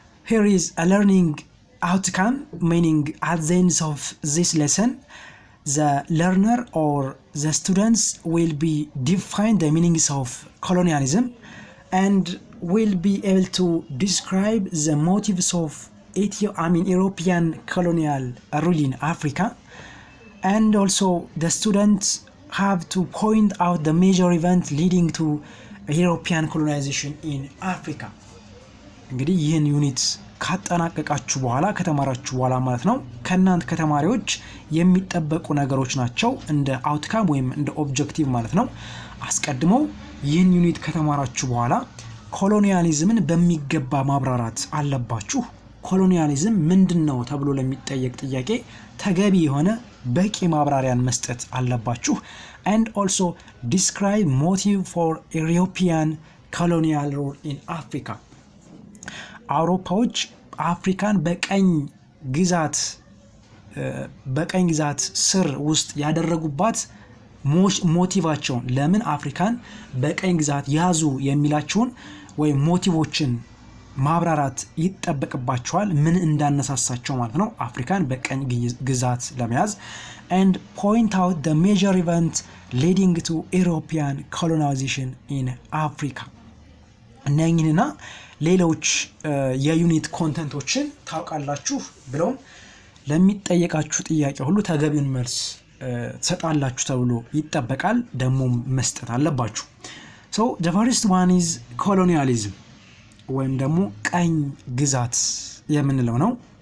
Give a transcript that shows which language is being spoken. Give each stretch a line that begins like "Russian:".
English: here is a learning outcome, meaning at the end of this lesson the learner or the students will be define the meanings of colonialism and will be able to describe the motives of European colonial rule in Africa, and also the students have to point out the major event leading to European colonization in Africa.
Amharic: እንግዲህ ይህን ዩኒት ካጠናቀቃችሁ በኋላ ከተማራችሁ በኋላ ማለት ነው ከናንተ ከተማሪዎች የሚጠበቁ ነገሮች ናቸው እንደ አውትካም ወይም እንደ ኦብጀክቲቭ ማለት ነው። አስቀድመው ይህን ዩኒት ከተማራችሁ በኋላ ኮሎኒያሊዝምን በሚገባ ማብራራት አለባችሁ። ኮሎኒያሊዝም ምንድነው ተብሎ ለሚጠየቅ ጥያቄ ተገቢ የሆነ በቂ ማብራሪያን መስጠት አለባችሁ።
English: and also describe motive for European colonial rule in Africa.
Amharic: አውሮፓዎች አፍሪካን በቀኝ ግዛት ስር ውስጥ ያደረጉባት ሞቲቫቸውን ለምን አፍሪካን በቀኝ ግዛት ያዙ የሚላቸውን ወይ ሞቲቮችን ማብራራት ይጠበቅባቸዋል፣ ምን እንዳነሳሳቸው ማለት ነው አፍሪካን በቀኝ ግዛት ለመያዝ።
English: and point out the major event leading to European colonization in Africa.
Amharic: እነኚህና ሌሎች የዩኒት ኮንተንቶችን ታውቃላችሁ ብለው ለሚጠየቃችሁ ጥያቄ ሁሉ ተገቢውን መልስ ትሰጣላችሁ ተብሎ ይጠበቃል፣ ደግሞ መስጠት አለባችሁ።
English: so the first one is colonialism
Amharic: ወይም ደግሞ ቀኝ ግዛት የምንለው ነው።